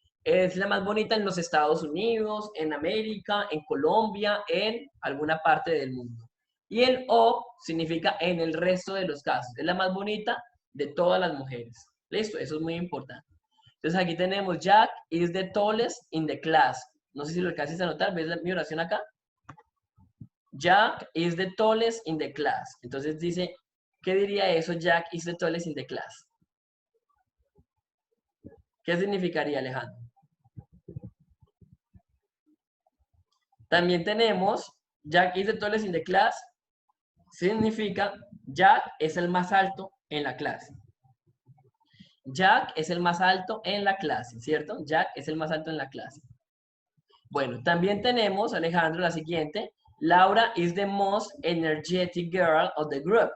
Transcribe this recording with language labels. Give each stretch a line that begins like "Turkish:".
Spanish: Es la más bonita en los Estados Unidos, en América, en Colombia, en alguna parte del mundo. Y el o significa en el resto de los casos. Es la más bonita de todas las mujeres. ¿Listo? Eso es muy importante.
English: Entonces aquí tenemos Jack is the tallest in the class.
Spanish: No sé si lo alcanzas a notar. ¿Ves mi oración acá?
English: Jack is the tallest in the class.
Spanish: Entonces dice, ¿qué diría eso?
English: Jack is the tallest in the class.
Spanish: ¿Qué significaría, Alejandro? También tenemos Jack is the tallest in the class. Significa Jack es el más alto en la clase. Jack es el más alto en la clase, ¿cierto? Jack es el más alto en la clase. Bueno, también tenemos, Alejandro, la siguiente.
English: Laura is the most energetic girl of the group.